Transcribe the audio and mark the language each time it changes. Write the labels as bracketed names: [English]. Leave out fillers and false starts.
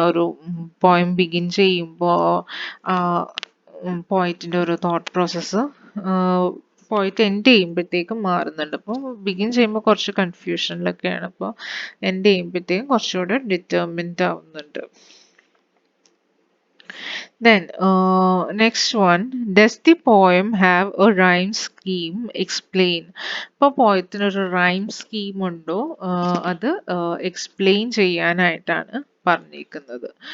[Malayalam] ആ ഒരു poem begin ചെയ്യുമ്പോൾ ആ പോയിറ്റിൻ്റെ ഒരു തോട്ട് പ്രോസസ്സ് പോയിട്ട് എൻഡ് ചെയ്യുമ്പോഴത്തേക്കും മാറുന്നുണ്ട്. അപ്പോൾ ബിഗിൻ ചെയ്യുമ്പോൾ കുറച്ച് കൺഫ്യൂഷനിലൊക്കെയാണ്, അപ്പോൾ എൻഡ് ചെയ്യുമ്പോഴത്തേക്കും കുറച്ചുകൂടെ ഡിറ്റർമിൻഡ് ആവുന്നുണ്ട്. [English] Then, next one, does the poem have a rhyme scheme? Explain. [Malayalam] ഇപ്പോൾ പോയത്തിനൊരു റൈം സ്കീം ഉണ്ടോ, അത് എക്സ്പ്ലെയിൻ ചെയ്യാനായിട്ടാണ് പറഞ്ഞിരിക്കുന്നത്.